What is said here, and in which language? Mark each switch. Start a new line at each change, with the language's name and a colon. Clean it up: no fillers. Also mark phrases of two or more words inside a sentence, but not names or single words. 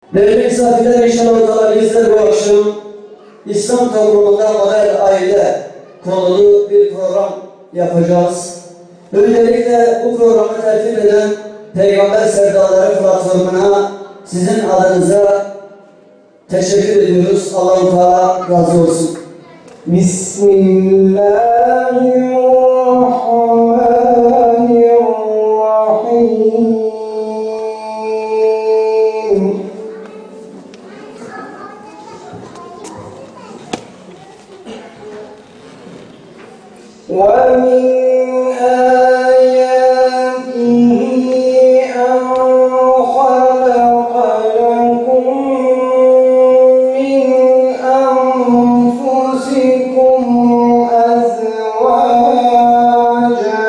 Turkish: Değerli misafirler, inşallah bizler bu akşam İslam toplumunda model aile konulu bir program yapacağız. Öncelikle bu programı tertip eden Peygamber Sevdaları platformuna sizin adınıza teşekkür ediyoruz. Allah-u Teala razı olsun. Bismillahirrahmanirrahim.
Arabic: ومن آياته أن خلق لكم من أنفسكم أزواجا.